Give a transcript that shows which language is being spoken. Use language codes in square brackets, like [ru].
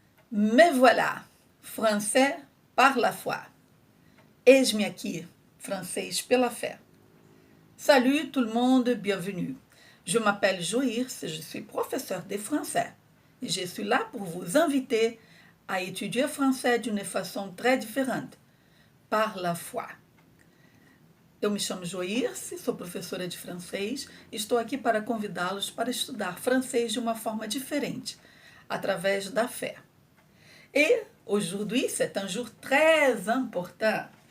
[fr] Me voilà, français par la foi. [pt] Eis-me aqui, francês pela fé. [fr] Salut tout le monde, bienvenue. Je m'appelle Joïrs, je suis professeur de français et je suis là pour vous inviter à étudier français d'une façon très différente, par la foi. [pt] Eu me chamo Joirce, sou professora de francês e estou aqui para convidá-los para estudar francês de uma forma diferente, através da fé. [fr] Et aujourd'hui, c'est un jour très important.